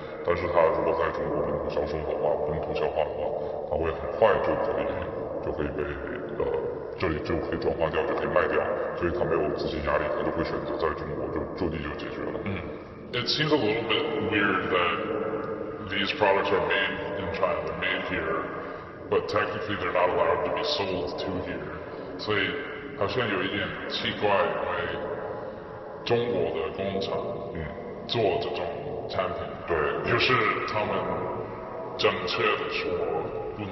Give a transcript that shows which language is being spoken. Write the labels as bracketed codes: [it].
[zh] 但是它如果在中国本土销售的话，本土消化的话，它会很快就可以被这里就可以转化掉，就可以卖掉，所以它没有资金压力，它就会选择在中国就地就解决了。 [en] It seems a little bit weird that these products are made in China, they're made here, but technically they're not allowed to be sold to here. [zh] 所以好像有一点奇怪，因为中国的工厂做这种产品，对，可是他们正确的说不能